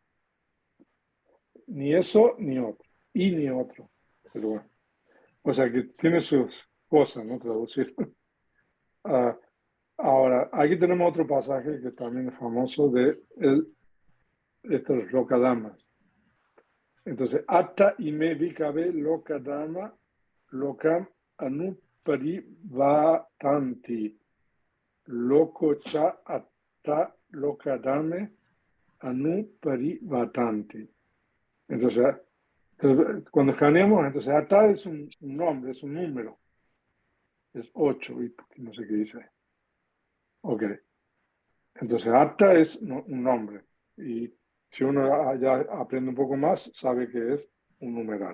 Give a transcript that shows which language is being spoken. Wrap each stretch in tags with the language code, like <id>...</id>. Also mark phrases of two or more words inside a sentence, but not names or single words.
<es>ni eso, ni otro. Y ni otro. Pero bueno. O sea que tiene sus cosas, ¿no? Traducir. Ah, ahora, aquí tenemos otro pasaje que también es famoso de estos Lokadamas. Entonces,</es> <pi>Atta ime vikabe Lokadama lokam anuparivatanti. Loko cha atta lokadame anuparivatanti.</pi> <es>Entonces, cuando escaneamos, entonces Atta es un nombre, es un número. Es 8, y no sé qué dice. Ok. Entonces, Atta es un nombre. Y si uno ya aprende un poco más, sabe que es un numeral.</es>